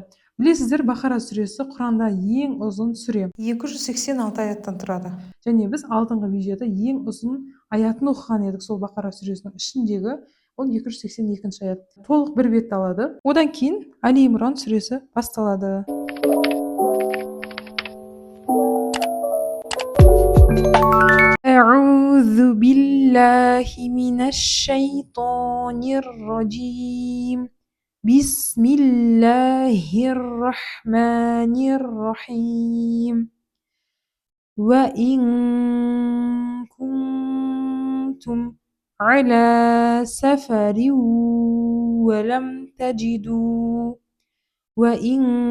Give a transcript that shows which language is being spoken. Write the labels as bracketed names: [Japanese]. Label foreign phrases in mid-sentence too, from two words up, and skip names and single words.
[Kazakh] Білесіздер, Бақара сүресі Құранда ең ұзын сүре. 286 аяттан тұрады. Және біз алдыңғы видеода ең ұзын аятын оқыған едік сол Бақара сүресінің ішіндегі. Ол 282 аят. Толық бір бет алады. Одан кейін Али Имран сүресі басталады. [Arabic] أعوذ بالله من الشيطان الرجيم بسم الله الرحمن الرحيم وإن كنتم على سفر ولم تجدوا وإن